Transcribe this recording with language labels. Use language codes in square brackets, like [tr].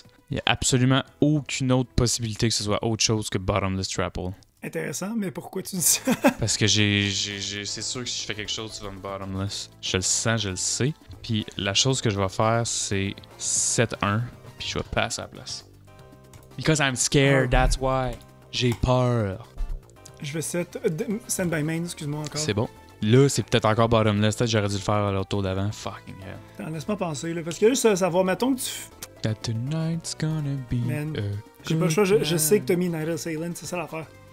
[fr] Il y a absolument aucune autre possibilité que ce soit autre chose que bottomless Trapple. Intéressant, mais pourquoi tu dis ça? Parce que c'est sûr que si je fais quelque chose, tu vas me bottomless. Je le sens, je le sais. Puis la chose que je vais faire, c'est 7-1, puis je vais passer à la place. [en] Because I'm scared, that's why. [fr] J'ai peur. Je vais stand by main, excuse-moi encore. C'est bon. Là, c'est peut-être encore bottomless. Peut-être que j'aurais dû le faire à l'autre tour d'avant. [en] Fucking hell. [fr] Attends, laisse-moi penser, là. Parce que juste savoir, mettons que tu. [en] That tonight's gonna be. Man. [fr] J'ai pas le choix, je sais que t'as mis Night Assailant, c'est ça l'affaire.